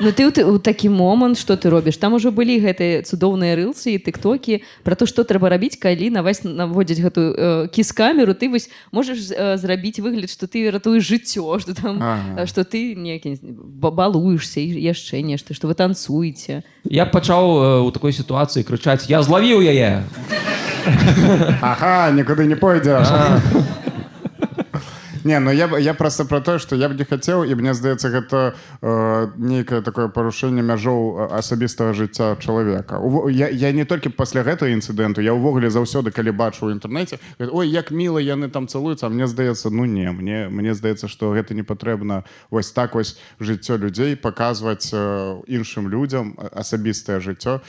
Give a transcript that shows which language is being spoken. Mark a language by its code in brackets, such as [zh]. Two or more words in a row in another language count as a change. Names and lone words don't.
[be] Ну ты ў такі момант, што ты робіш? Там ужо былі гэтыя цудоўныя рылсы і тыктокі пра то, што трэба рабіць, калі на вас наводзяць гэтую кіс-камеру, ты вось можаш зрабіць выгляд, што ты ратуеш жыццё, што там што ты некі балуешся і яшчэ нешта, што вы танцуеце. Я пачаў у такой сітуацыі крычаць: "Я злавіў яе!" Ага, нікуды не пойдзеш. [ru] Не, ну я просто про то, что я б не хотел, и [be] мне здаецца, гэта нейкае такое парушэнне мяжоў асабістага жыцця чалавека. Я не толькі пасля гэтага інцыдэнту, я ўвогуле заўсёды, калі бачу ў інтэрнэце, ой, як міла яны там цалуюцца, а мне здаецца, ну не, мне здаецца, што гэта не патрэбна вось так вось жыццё людзей паказваць іншым людзям асабістае жыццё.